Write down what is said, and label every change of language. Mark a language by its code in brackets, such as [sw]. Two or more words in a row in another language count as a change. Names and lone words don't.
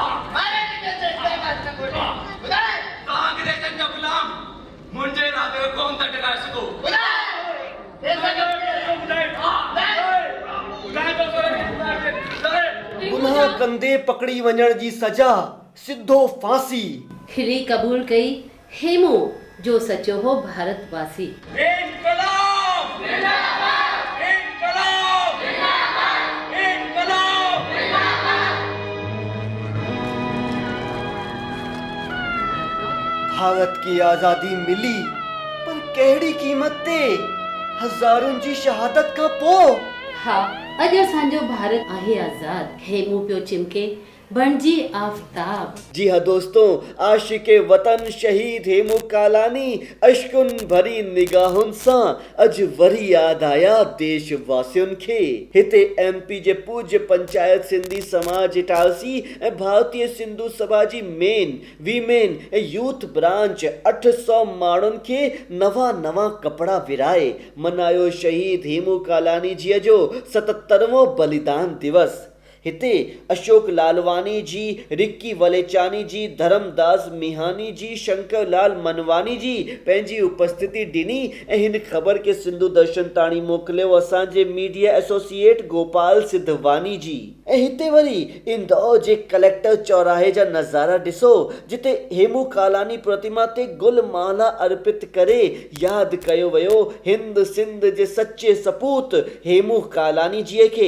[sd] पुनः कंधे पकड़ी वञण जी सजा, सिधो फांसी। हिरी क़बूल कई हेमू जो सचो हो भारतवासी। [hi] भारत की आज़ादी मिली, [sd] पर कहिड़ी क़ीमत ते? हज़ारुनि जी शहादत खां पोइ। हा, अॼु असांजो भारत आहे आज़ाद। हेमू पियो चिमके बणजी आफ़ताब। [hi] जी हाँ दोस्तों, [sd] आशिक़े वतन शहीद हेमू कालानी अश्कुनि भरी निगाहुनि सां अॼु वरी यादि आया देशवासियुनि खे। हिते MP जे पूज्य पंचायत सिंधी समाज इटारसी ऐं भारतीय सिंधु सभा जी [en] men, women [sd] ऐं [en] youth branch [sd] 800 माण्हुनि खे नवां कपिड़ा विराए मनायो शहीद हेमू कालानी जीअ जो 77वां बलिदान दिवस। हिते अशोक लालवानी जी, रिक्की वलेचानी जी, धर्मदास मिहानी जी, शंकर लाल मनवानी जी पंहिंजी उपस्थिति ॾिनी ऐं हिन ख़बर खे सिंधु दर्शन ताणी मोकिलियो असांजे [en] media associate [sd] गोपाल सिद्धवानी जी। ऐं हिते वरी इंदौर जे कलेक्टर चौराहे जा नज़ारा ॾिसो, जिते हेमू कालानी प्रतिमा ते गुल माला अर्पित करे यादि कयो वियो हिंद सिंध जे सचे सपूत हेमू कालानी जीअ खे।